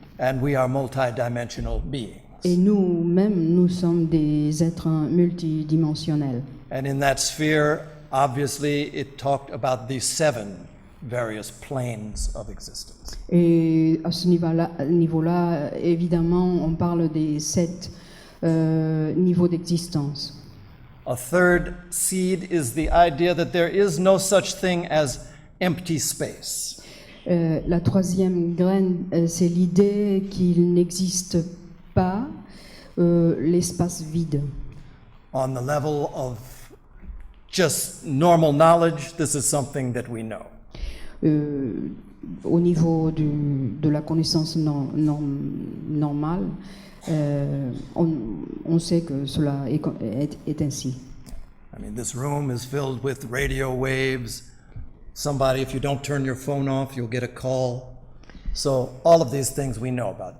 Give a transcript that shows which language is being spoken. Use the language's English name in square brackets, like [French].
[English] And we are multi-dimensional beings. [French] Et nous-mêmes, nous sommes des êtres multidimensionnels. [English] And in that sphere, obviously, it talked about the 7 various planes of existence. [French] Et à ce niveau-là, évidemment, on parle des 7 niveaux d'existence. [English] A third seed is the idea that there is no such thing as empty space. [French] La troisième graine, c'est l'idée qu'il n'existe pas l'espace vide. [English] On the level of just normal knowledge, this is something that we know. [French] Au niveau de la connaissance normale, on sait que cela est ainsi. [English] I mean, this room is filled with radio waves. Somebody, if you don't turn your phone off, you'll get a call. So all of these things we know about.